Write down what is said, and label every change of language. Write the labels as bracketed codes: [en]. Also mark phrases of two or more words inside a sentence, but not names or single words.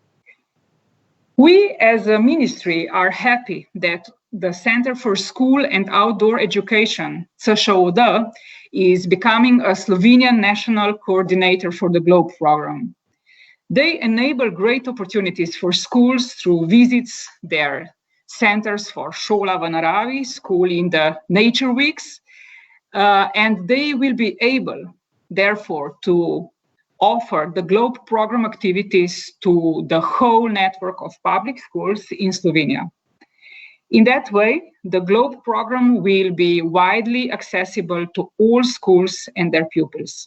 [en] We as a ministry are happy that the Center for School and Outdoor Education, CŠOD, is becoming a Slovenian national coordinator for the GLOBE program. They enable great opportunities for schools through visits there. Centers for [sl] Šola v naravi, [en] school in the nature weeks, and they will be able, therefore, to offer the GLOBE program activities to the whole network of public schools in Slovenia. In that way, the GLOBE program will be widely accessible to all schools and their pupils.